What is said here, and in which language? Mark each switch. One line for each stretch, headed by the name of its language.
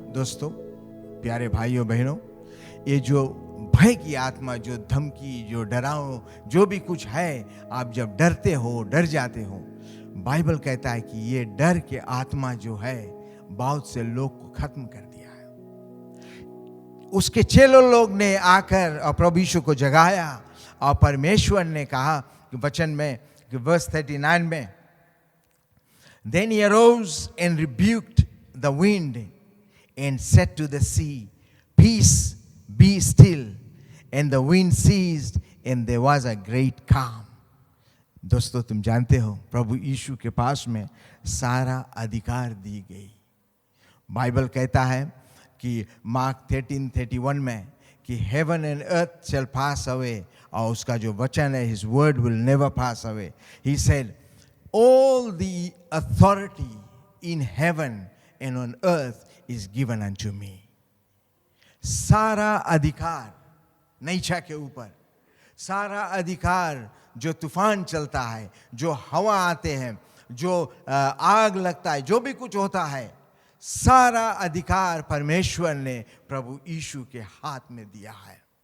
Hindi: दोस्तों, प्यारे भाइयों बहनों, ये जो भय की आत्मा, जो धमकी, जो डराओ, जो भी कुछ है, आप जब डरते हो, डर जाते हो, बाइबल कहता है कि ये डर के आत्मा जो है, बहुत से लोग को खत्म कर दिया है। उसके चेलों लोग ने आकर और प्रभु यीशु को जगाया और परमेश्वर ने कहा कि वचन में कि वर्स 39 में,
English: Then he arose and rebuked the wind and said to the sea, Peace, be still. And the wind ceased and there was a great calm.
Hindi: दोस्तों, तुम जानते हो प्रभु यीशु के पास में सारा अधिकार दी गई। बाइबल कहता है कि मार्क 13:31 में कि
English: heaven and earth shall pass away,
Hindi: और उसका जो वचन है,
English: his word will never pass away. He said, all the authority in heaven and on earth is given unto me.
Hindi: सारा अधिकार नीचा के ऊपर, सारा अधिकार जो तूफान चलता है, जो हवा आते हैं, जो आग लगता है, जो भी कुछ होता है, सारा अधिकार परमेश्वर ने प्रभु यीशु के हाथ में दिया है।